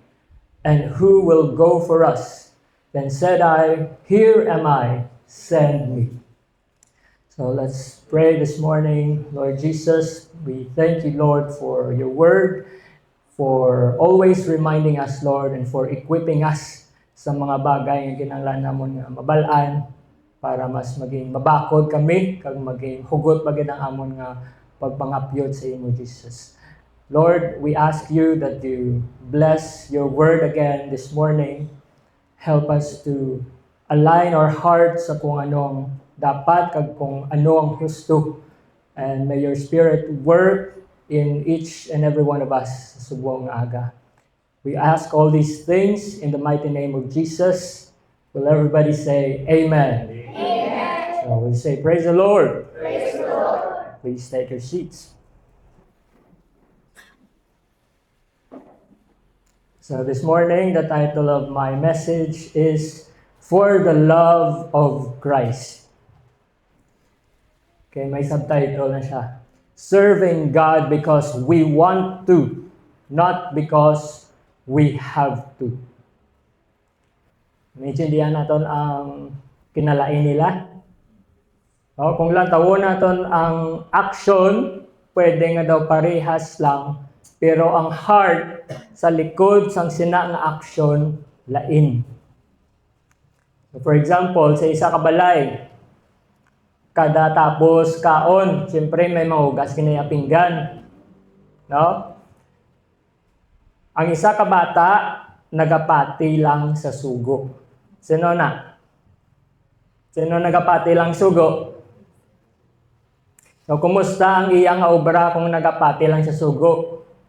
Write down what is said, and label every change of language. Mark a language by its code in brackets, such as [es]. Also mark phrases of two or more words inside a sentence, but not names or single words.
[en] And who will go for us? Then said I, Here am I, send me. So let's pray this morning. Lord Jesus, we thank you, Lord, for your word, for always reminding us, Lord, and for equipping us [hil] sa mga bagay nga kinahanglan namon nga mabalaan para mas maging mabakod kami, kag maging hugot bagid ang amon nga pagpangapyod sa imo, Jesus. [en] Lord, we ask you that you bless your word again this morning. Help us to align our hearts [hil] sa kung anong dapat kag kung ano ang husto. [en] And may your Spirit work in each and every one of us [hil] sa subong aga. [en] We ask all these things in the mighty name of Jesus. Will everybody say Amen? Amen. So we say, Praise the Lord. Praise the Lord. Please take your seats. So this morning, the title of my message is For the Love of Christ. [hil] Okay, may subtitle na siya. [en] Serving God because we want to. not because we have to. [hil] Naintindihan natin ang kinalain nila. O, kung lang tawon natin ang action, pwede nga daw parehas lang, pero ang heart sa likod sang sina nga action lain. [en] So for example, [hil] sa isa ka balay, kada tapos kaon, siyempre may mahugas kinaya pinggan. No? Ang isa ka bata, nagapati lang sa sugo. Sino na? Sino nagapati lang sugo? So, kumusta ang iyang obra kung nagapati lang sa sugo?